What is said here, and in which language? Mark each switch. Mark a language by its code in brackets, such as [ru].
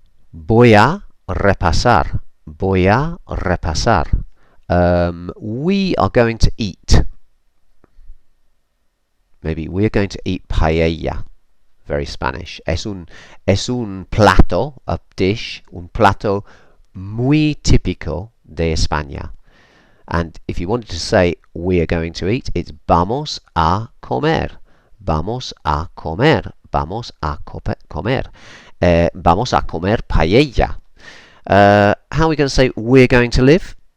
[es] Voy a repasar. Voy a repasar. [en] We are going to eat. Maybe we are going to eat paella. Very Spanish. [es] Es un plato, [en] a dish, [es] un plato muy típico de España. [en] And if you wanted to say we are going to eat, it's [es] vamos a comer. Vamos a comer. Vamos a comer. Vamos a comer paella. [en] How are we going to say we're going to live?